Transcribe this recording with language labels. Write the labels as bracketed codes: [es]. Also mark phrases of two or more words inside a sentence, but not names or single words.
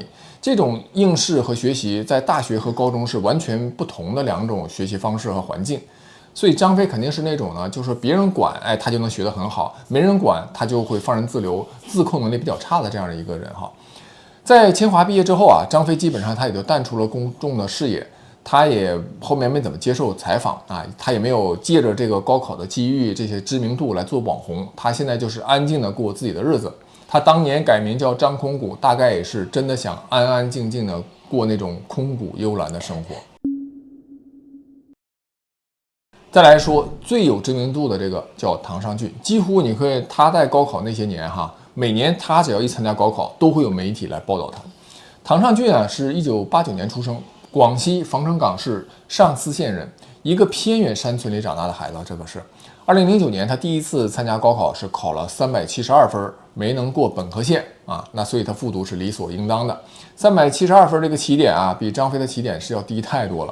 [zh] 這種應試和學習在大學和高中是完全不同的2種學習方式和環境，所以張飛肯定是那種呢，就是別人管，他就能學得很好，沒人管他就會放任自流，自控能力比較差的這樣的一個人哈。在清華畢業之後啊，張飛基本上他也就淡出了公眾的視野，他也後面沒怎麼接受採訪啊，他也沒有借着這個高考的機遇這些知名度來做網紅，他現在就是安靜的過自己的日子。他當年改名叫張空谷，大概也是真的想安安靜靜的過那種空谷幽蘭的生活。再來說最有知名度的這個叫唐尚俊，幾乎你可以他在高考那些年哈，每年他只要一參加高考，都會有媒體來報道他。唐尚俊啊，是1989年出生，廣西防城港市上思縣人，一個偏遠山村裡長大的孩子，這個是。2009年他第一次參加高考是考了372分，沒能過本科線啊，那所以他復讀是理所應當的。372分這個起點啊，比張飛的起點是要低太多了。